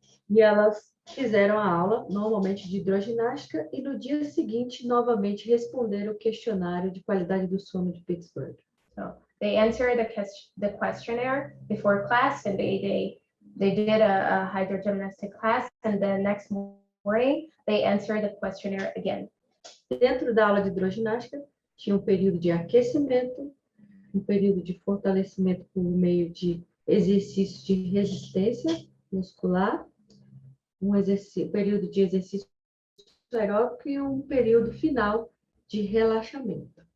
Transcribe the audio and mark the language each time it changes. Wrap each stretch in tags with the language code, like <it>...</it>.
<pt>E elas fizeram a aula, normalmente de hidroginástica, e no dia seguinte, novamente, responderam o questionário de qualidade do sono de Pittsburgh.</pt> <en>So they answered the questionnaire before class, and they did a hydrogymnastic class, and the next morning they answered the questionnaire again.</en> <pt>Dentro da aula de hidroginástica, tinha um período de aquecimento, um período de fortalecimento por meio de exercícios de resistência muscular, período de exercício aeróbico e um período final de relaxamento.</pt>